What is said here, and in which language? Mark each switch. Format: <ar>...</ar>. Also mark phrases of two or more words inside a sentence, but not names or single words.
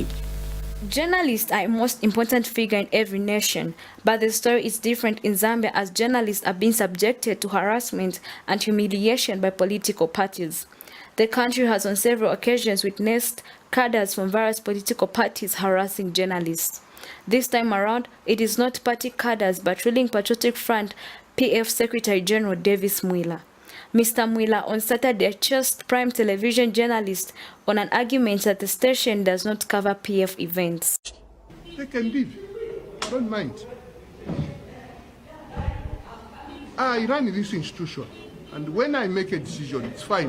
<en>Journalists are a most important figure in every nation, but the story is different in Zambia, as journalists are being subjected to harassment and humiliation by political parties. The country has on several occasions witnessed cadres from various political parties harassing journalists. This time around, it is not party cadres but ruling Patriotic Front PF Secretary General Davis Mwila. Mr. Mwila on Saturday chased Prime Television journalists on an argument that the station does not cover PF events. They can leave. I don't mind. I run this institution, and when I make a decision, it's fine.</en>